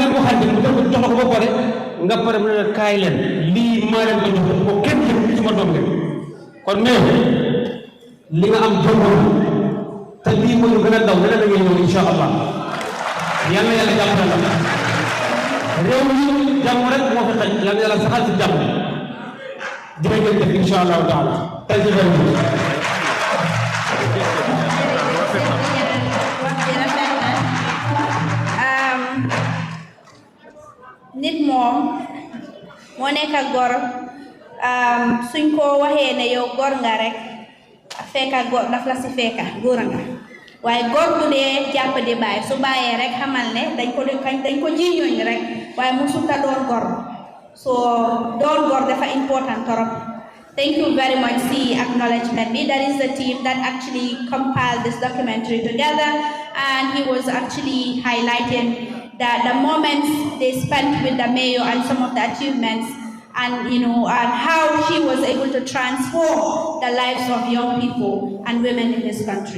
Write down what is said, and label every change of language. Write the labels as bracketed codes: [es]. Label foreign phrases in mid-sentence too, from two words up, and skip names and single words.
[wo] ngeen ko xamante mu jox la ko ba pare nga pare mu ne la kaay leen lii maa leen ko jox ko kenn jël suma doom de kon mais li nga am jombo te lii mooy lu gën a daw leneen da ngay ñëw [ar] insha allah [wo] yal na yàlla jàppale la réew mi jàmm rek moo fi xaj yal na yàlla saxal si jàmm jërëjëf def [ar] insha allahu taala [en] thank you very much [wo] nit moom moo nekk gor suñ ko waxee ne yow gor nga rek fekka gor daf la si fekka góor nga waaye gor bu dee jàpp di bàyyi su bàyyee rek xamal ne dañ ko jiiñooñ rek waaye mu suta doon gor so doon gor dafa important torop. [en] Thank you very much, C. Acknowledgement. That is the team that actually compiled this documentary together, and he was actually highlighting that the moments they spent with the mayor and some of the achievements, and and how she was able to transform the lives of young people and women in this country.